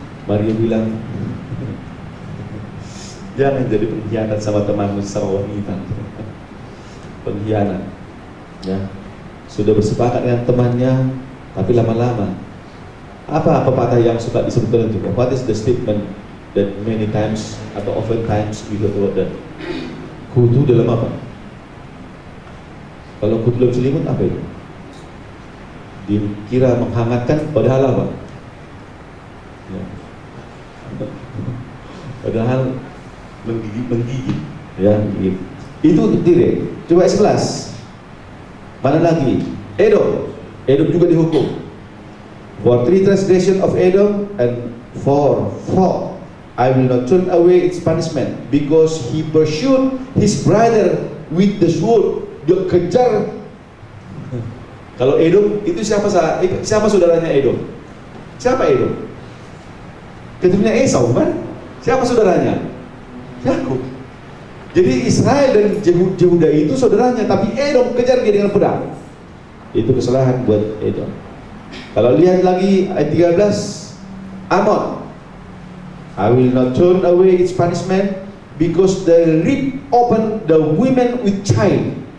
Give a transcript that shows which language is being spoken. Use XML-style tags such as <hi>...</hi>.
<id>Mario bilang, jangan jadi pengkhianat sama temanmu, sama wanita. Pengkhianat, ya. Sudah bersepakat dengan temannya, tapi lama-lama. Apa pepatah yang suka disebutkan itu?</id> <en>What is the statement that many times</en> <id>atau</id> <en>often times we hear about that?</en> <id>Kutu dalam apa? Kalau kutu dalam selimut apa itu? Dikira menghangatkan, padahal apa? Ya. Padahal menggigit, ya, menggigit. Itu Tyre. Coba 11. Mana lagi? Edom. Edom juga dihukum.</id> <en>For 3 transgression of Edom and for 4, I will not turn away its punishment, because he pursued his brother with the sword.</en> <id>Dia kejar. Kalau Edom itu siapa saudaranya Edom? Siapa Edom? Keturunannya Esau kan? Siapa saudaranya? Yakub. Jadi Israel dan Yehuda itu saudaranya, tapi Edom kejar dia dengan pedang. Itu kesalahan buat Edom. Kalau lihat lagi ayat 13,</id> <en>Amon, I will not turn away its punishment, because they rip open the women with child.</en>